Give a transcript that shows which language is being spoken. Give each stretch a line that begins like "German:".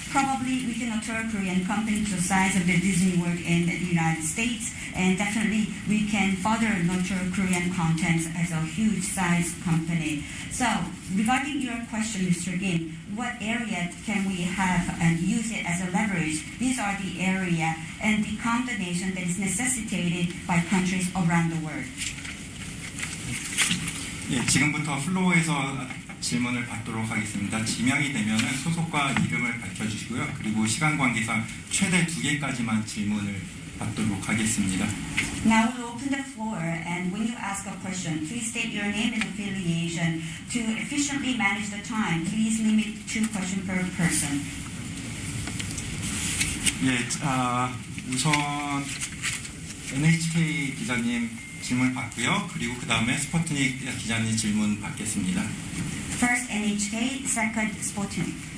English: Probably we can nurture Korean company to the size of the Disney World in the United States, and definitely we can further nurture Korean contents as a huge size company. So regarding your question, Mr. Kim, what area can we have and use it as a leverage? These are the area and the combination that is necessitated by countries around the world.
Korean: 예, 지금부터 플로어에서 질문을 받도록 하겠습니다. 지명이 되면 소속과 이름을 밝혀주시고요. 그리고 시간 관계상 최대 2개까지만 질문을 받도록 하겠습니다.
English: Now we'll open the floor, and when you ask a question, please state your name and affiliation. To efficiently manage the time, please limit 2 questions per person.
Korean: 예, 우선 NHK 기자님 질문 받고요. 그리고 그 다음에 스푸트닉 기자님 질문 받겠습니다.
English: First NHK, second Sputnik.